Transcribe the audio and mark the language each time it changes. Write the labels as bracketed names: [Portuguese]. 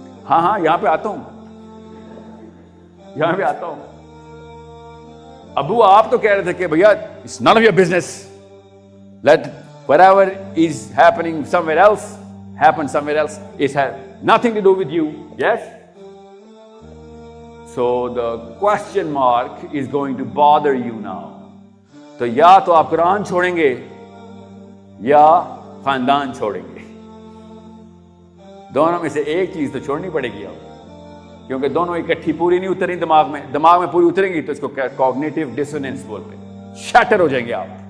[Urdu] ہاں یہاں پہ آتا ہوں، ابو آپ تو کہہ رہے تھے کہ بھیا [English] It's none of your business, let whatever is happening somewhere else happen somewhere else, it has nothing to do with you. Yes? So the question mark is going to bother you now. [Urdu] تو یا تو آپ قرآن چھوڑیں گے یا خاندان چھوڑیں گے، دونوں میں سے ایک چیز تو چھوڑنی پڑے گی آپ، کیونکہ دونوں اکٹھی پوری نہیں اتریں دماغ میں پوری اتریں گی تو اس کو کوگنیٹو ڈسوننس بولتے ہیں، شیٹر ہو جائیں گے آپ.